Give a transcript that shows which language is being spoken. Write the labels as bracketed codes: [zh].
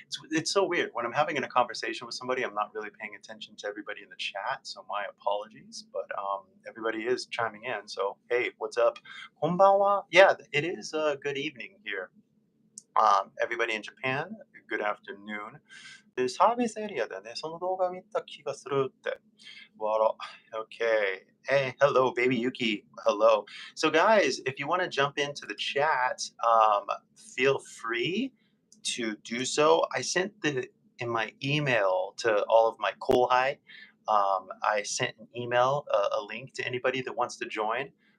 [en] It's so weird when I'm having a conversation with somebody. I'm not really paying attention to everybody in the chat, so my apologies. But everybody is chiming in. So hey, what's up? Konbanwa. Yeah, it is a good evening here. Everybody in Japan, good afternoon. [ja] で、サービスエリアでね、その動画見た気がするって。 [en] Well, okay. Hey, hello, baby Yuki. Hello. So, guys, if you want to jump into the chat, feel free to do so. I sent in my email to all of my kohai. I sent an email, a link to anybody that wants to join.